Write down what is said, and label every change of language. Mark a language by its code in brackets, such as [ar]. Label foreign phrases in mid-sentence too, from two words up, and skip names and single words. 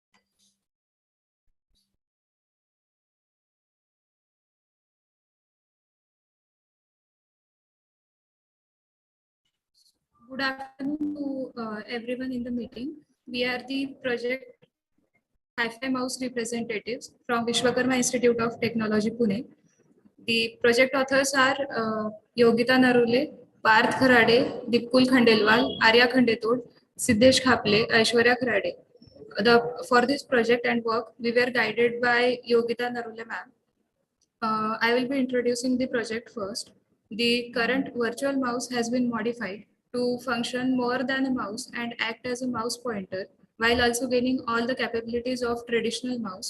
[en] Good afternoon to everyone in the meeting. We are the project Hi-Fi Mouse representatives from Vishwakarma Institute of Technology, Pune. The project authors are Yogita Narule, Parth Kharade, Dipkul Khandelwal, Arya Khandetod, Siddesh Khaple, Aishwarya Kharade. For this project and work, we were guided by Yogita Narule ma'am. I will be introducing the project first. The current virtual mouse has been modified to function more than a mouse and act as a mouse pointer while also gaining all the capabilities of traditional mouse.